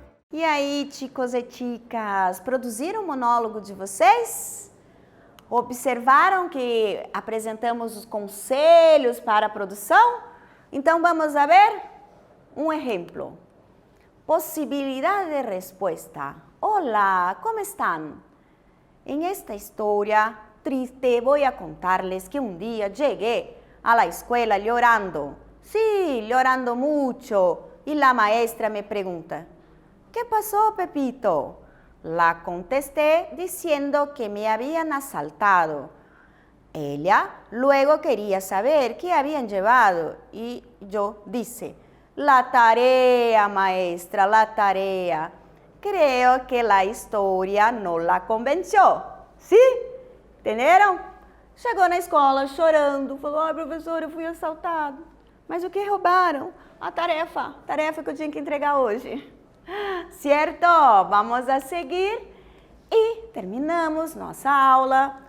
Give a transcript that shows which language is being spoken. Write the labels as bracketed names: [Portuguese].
[Portuguese] E aí, chicos e chicas, produziram o monólogo de vocês? Observaram que apresentamos os conselhos para a produção? Então, vamos a ver um exemplo. [Spanish] Posibilidad de respuesta. Hola, ¿cómo están? En esta historia triste voy a contarles que un día llegué a la escuela llorando. Sí, llorando mucho. Y la maestra me pregunta, ¿qué pasó, Pepito? La contesté diciendo que me habían asaltado. Ella luego quería saber qué habían llevado y yo dice, la tarea, maestra, la tarea. Creo que la historia no la convenció. ¿Sí? [Portuguese] Entenderam? Chegou na escola chorando, falou, ai, professor, eu fui assaltado. Mas o que roubaram? A tarefa que eu tinha que entregar hoje. Certo? Vamos a seguir e terminamos nossa aula.